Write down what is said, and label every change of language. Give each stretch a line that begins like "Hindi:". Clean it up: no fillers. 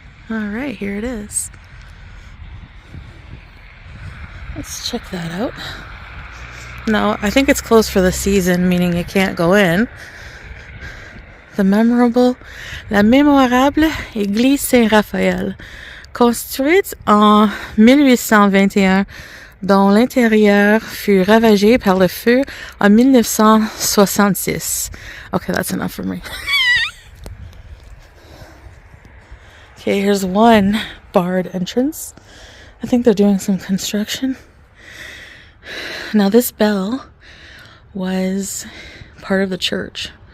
English: Alright, here it is. Let's check that out. No, I think it's closed for the season, meaning you can't go in.
French: La mémorable Église Saint-Raphaël, construite en 1821, dont l'intérieur fut ravagé par le feu en 1966.
English: Okay, that's enough for me. Okay, here's one barred entrance. I think they're doing some construction. Now this bell was part of the church.